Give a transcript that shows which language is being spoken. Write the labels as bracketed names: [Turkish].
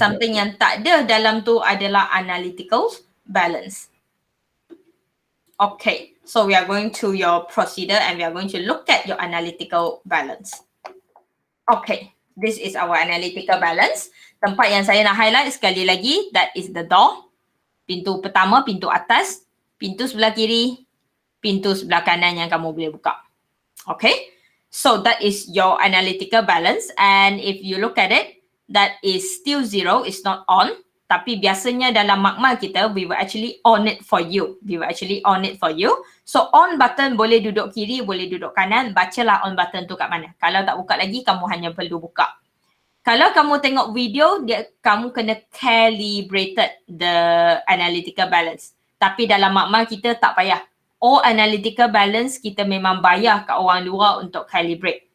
[Malay] something yang tak ada dalam tu adalah analytical balance. [English] Okay, so we are going to your procedure and we are going to look at your analytical balance. Okay, this is our analytical balance. [Malay] Tempat yang saya nak highlight sekali lagi, [English] that is the door. [Malay] Pintu pertama, pintu atas, pintu sebelah kiri, pintu sebelah kanan yang kamu boleh buka. [English] Okay, so that is your analytical balance, and if you look at it, that is still 0, it's not on. [Malay] Tapi biasanya dalam makmal kita, [English] we will actually on it for you. We will actually on it for you. [Malay] So on button boleh duduk kiri, boleh duduk kanan. Bacalah on button tu kat mana. Kalau tak buka lagi, kamu hanya perlu buka. Kalau kamu tengok video, kamu kena [English] calibrated the analytical balance. [Malay] Tapi dalam makmal kita tak payah. All analytical balance kita memang bayar kat orang luar untuk calibrate.